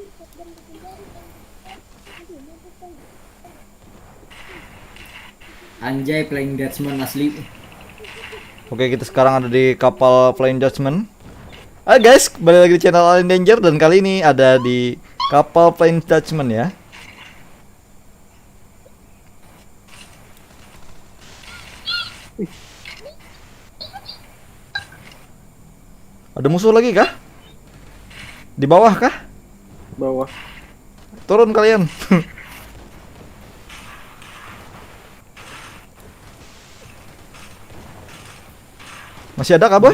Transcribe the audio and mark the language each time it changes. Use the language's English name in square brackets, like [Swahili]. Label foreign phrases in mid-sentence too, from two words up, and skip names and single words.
[Indonesian] Anjay, playing Dutchman asli. Oke, kita sekarang ada di kapal Flying Dutchman. Guys, balik lagi di channel Alien Danger dan kali ini ada di kapal Flying Dutchman ya. Ada musuh lagi kah? Di bawah kah? Bawah. Turun kalian. Masih ada kah, boy?